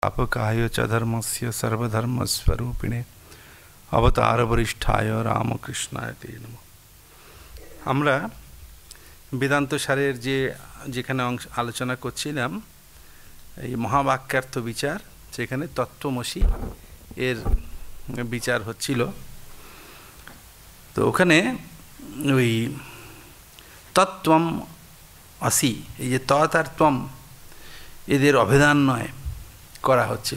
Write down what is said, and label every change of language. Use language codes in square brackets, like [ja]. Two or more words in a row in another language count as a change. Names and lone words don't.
[sa] स्थापकाय च धर्मस्य सर्वधर्मस्वरूपिणे अवतार वरिष्ठाय रामकृष्णाय ते नमः। [bn] আমরা বেদান্ত সারের যেখানে আলোচনা করছিলাম এই মহাবাক্যার্থ বিচার, সেখানে তত্ত্বমসি এর বিচার হচ্ছিল। তো ওখানে ওই তত্ত্বম আসি, এই যে তৎ আর ত্বম, এদের অভেদান্বয় করা হচ্ছিল।